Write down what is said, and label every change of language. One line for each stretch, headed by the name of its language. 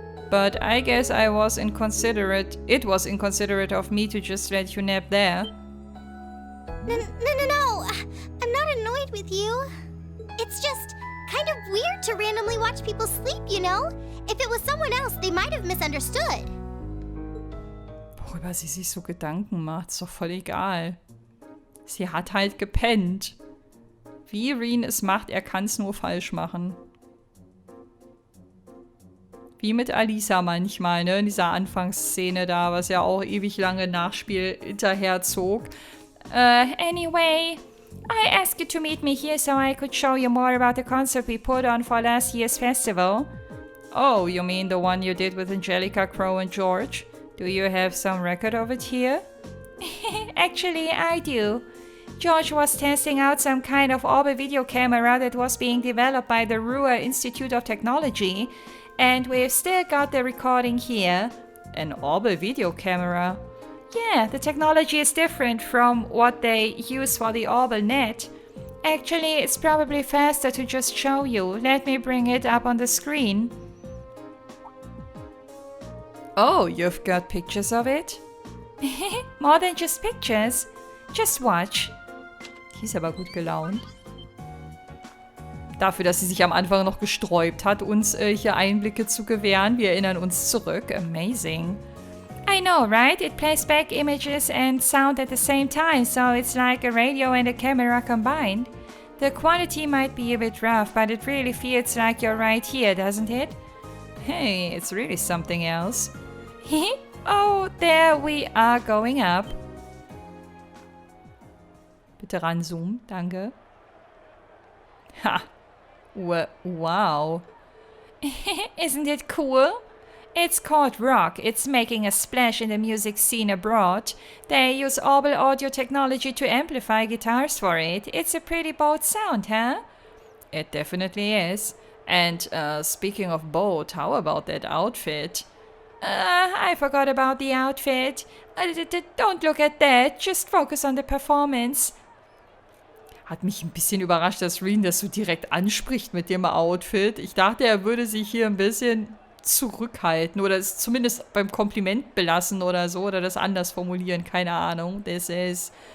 English: But I guess it was inconsiderate of me to just let you nap there. No. I'm not annoyed with you. It's just kind of weird to randomly watch people sleep, you know? If it was someone else, they might have misunderstood.
German: Worüber sie sich so Gedanken macht, ist doch voll egal. Sie hat halt gepennt. Wie Reen es macht, er kann es nur falsch machen. Wie mit Alisa manchmal, ne? In dieser Anfangsszene da, was ja auch ewig lange Nachspiel hinterher zog.
English: Anyway, I asked you to meet me here so I could show you more about the concert we put on for last year's festival. Oh, you mean the one you did with Angelica, Crow and George? Do you have some record of it here? Actually, I do. George was testing out some kind of orbital video camera that was being developed by the Ruhr Institute of Technology, and we've still got the recording here. An orbital video camera? Yeah, the technology is different from what they use for the orbital net. Actually, it's probably faster to just show you. Let me bring it up on the screen. Oh, you've got pictures of it? More than just pictures. Just watch.
German: Die ist aber gut gelaunt. Dafür, dass sie sich am Anfang noch gesträubt hat, uns hier Einblicke zu gewähren. Wir erinnern uns zurück.
English: Amazing. I know, right? It plays back images and sound at the same time, so it's like a radio and a camera combined. The quality might be a bit rough, but it really feels like you're right here, doesn't it? Hey, it's really something else. Oh, there we are going up.
German: Bitte ranzoomen, danke. Ha! Wow.
English: Isn't it cool? It's called rock. It's making a splash in the music scene abroad. They use orbital audio technology to amplify guitars for it. It's a pretty bold sound, huh? It definitely is. And speaking of bold, how about that outfit? I forgot about the outfit. Don't look at that. Just focus on the performance.
German: Hat mich ein bisschen überrascht, dass Reen das so direkt anspricht mit dem Outfit. Ich dachte, er würde sich hier ein bisschen zurückhalten oder es zumindest beim Kompliment belassen oder so oder das anders formulieren. Keine Ahnung. Das ist...